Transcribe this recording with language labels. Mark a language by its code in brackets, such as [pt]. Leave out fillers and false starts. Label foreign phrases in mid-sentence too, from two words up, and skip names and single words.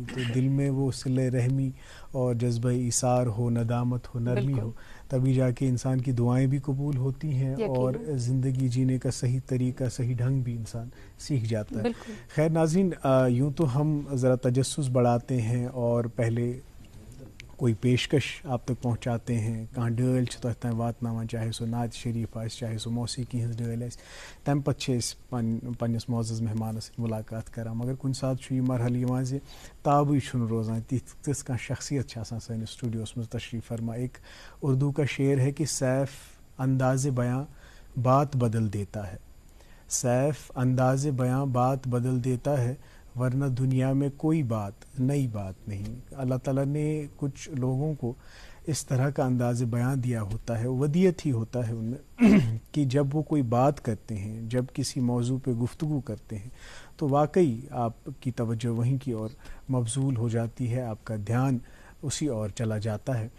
[ur] تو دل میں وہ صلہ رحمی اور جذبہ ایثار ہو، ندامت ہو، نرمی ہو، تبھی جا کے انسان کی دعائیں بھی قبول ہوتی ہیں اور زندگی جینے کا صحیح طریقہ، صحیح ڈھنگ بھی انسان سیکھ جاتا ہے. خیر ناظرین، یوں تو ہم ذرا تجسس بڑھاتے ہیں اور پہلے کوئی پیشکش آپ تک پہنچاتے ہیں، [ks] کہاں ڈٲلۍ چھِ تۄہہِ تام واتناوان، چاہے سُہ نعت شریف آسہِ، چاہے سُہ موسیقی ہٕنٛز ڈٲلۍ آسہِ. تَمہِ پَتہٕ چھِ أسۍ پنٛنِس معزز مہمانَس سۭتۍ مُلاقات کَران. مگر کُنہِ ساتہٕ چھُ یہِ مرحلہٕ یِوان زِ تابٕے چھُنہٕ روزان، تِژھ کانٛہہ شخصیت چھِ آسان سٲنِس سٹوڈیوَس منٛز تشریف فرما. [ur] ایک اردو کا شعر ہے کہ سیف انداز بیاں بات بدل دیتا ہے، سیف انداز بیاں بات بدل دیتا ہے، ورنہ دنیا میں کوئی بات نئی بات نہیں. اللہ تعالیٰ نے کچھ لوگوں کو اس طرح کا انداز بیاں دیا ہوتا ہے، ودیت ہی ہوتا ہے ان میں کہ جب وہ کوئی بات کرتے ہیں، جب کسی موضوع پہ گفتگو کرتے ہیں تو واقعی آپ کی توجہ وہیں کی اور مبذول ہو جاتی ہے، آپ کا دھیان اسی اور چلا جاتا ہے.